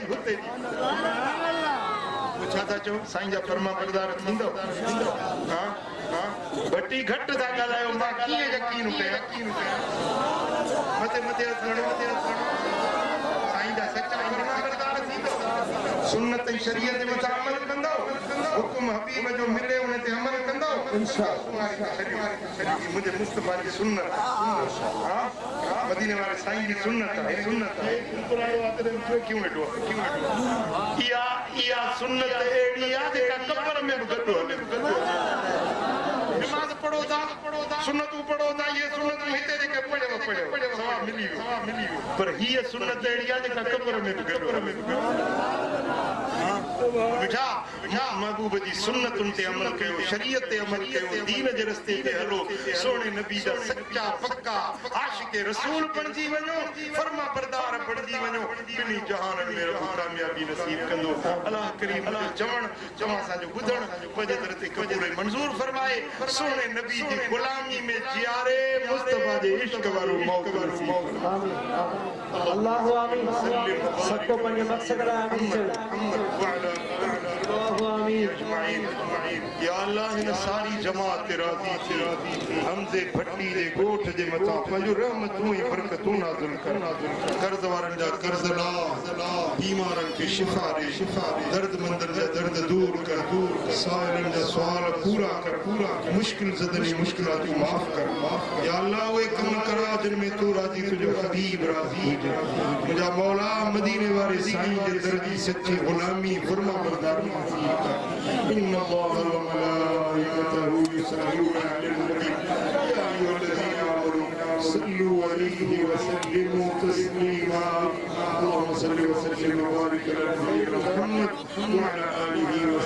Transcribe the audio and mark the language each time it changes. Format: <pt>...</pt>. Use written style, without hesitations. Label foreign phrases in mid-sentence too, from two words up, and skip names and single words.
<sd>छा था चओ साईं जा फरमाबरदार थींदो हां भट्टी घट था ॻाल्हायो मां कीअं यकीन कयां मथे हथ खणो साईं जा सच्चा फरमाबरदार थींदो सुन्नत ऐं शरीयत जे मथां अमल कंदो हुकुम हबीब जो मिले उन ते अमल कंदो इंशाअल्लाह मुंहिंजे मुस्तफा जी सुन्नत हां मदीने वाले साईं जी सुन्नत है क्यों वेठो इहा सुन्नत एड़ी आहे जेका कब्र में बि गॾु हले नमाज़ पढ़ो था सुन्नतूं पढ़ो था ये सुन्नतूं हिते जेके पढ़ियो सवाब मिली वियो पर हीअ सुन्नत अहिड़ी आहे जेका कब्र में बि गॾु मिठा महबूब जी सुन्नतुनि ते अमल कयो शरीयत ते अमल कयो दीन जे रस्ते ते हलो सोने नबी जा सच्चा पक्का आशिक रसूल बणजी वञो फर्मा बरदार बणजी वञो टिनी जहाननि में रब कामयाबी नसीब कंदो अल्लाह करीम जो चवण असांजो ॿुधण पंहिंजे दर ते क़बूल मंज़ूर फरमाए सोने नबी जी गुलामी में जियारे मुस्तफा जे इश्क वारो मौक़ो नसीब अल्लाहु आमीन सबको पंहिंजे मक़सद लाइ आमीन या अल्लाह इन सारी जमात ते राज़ी थी हमज़े भट्टी जे गोठ जे मथां पंहिंजो रहमतूं ऐं बरकतूं नाज़िल कर कर्ज़ वारनि जा कर्ज़ ला बीमारनि खे शिफ़ा ॾे दर्दमंदनि जा दर्द दूर कर साइलनि जा सुवाल पूरा कर मुश्किल ज़दनी मुश्किलातूं माफ़ कर या अल्लाह उहे कम करा जिन में तूं राज़ी तुंहिंजो हबीब राज़ी मुंहिंजा मौला मदीने वारे साईं जे दर जी सची ग़ुलामी फुर्मा बरदारी</sd> <ar>إن الله وملائكته يصلون على النبي يا أيها الذين آمنوا صلوا عليه وسلموا تسليما اللهم صل وسلم وبارك على نبينا محمد وعلى آله</ar>